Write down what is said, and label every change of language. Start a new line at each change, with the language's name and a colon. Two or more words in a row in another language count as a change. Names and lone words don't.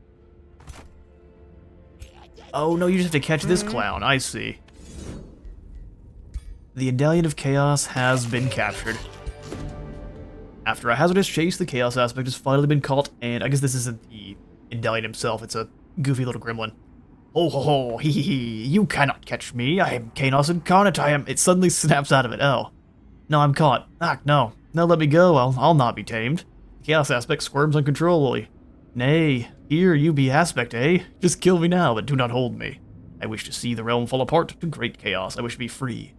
English: Oh no, you just have to catch this clown. I see. The Indalion of Chaos has been captured. After a hazardous chase, the Chaos aspect has finally been caught, and I guess this isn't the Indalion himself, it's a goofy little gremlin. Ho ho ho, hee hee hee, you cannot catch me, I am Chaos incarnate, I am— It suddenly snaps out of it, oh. No, I'm caught. Ah, no. No, let me go, I'll not be tamed. The Chaos aspect squirms uncontrollably. Nay, here you be aspect, eh? Just kill me now, but do not hold me. I wish to see the realm fall apart to great chaos, I wish to be free.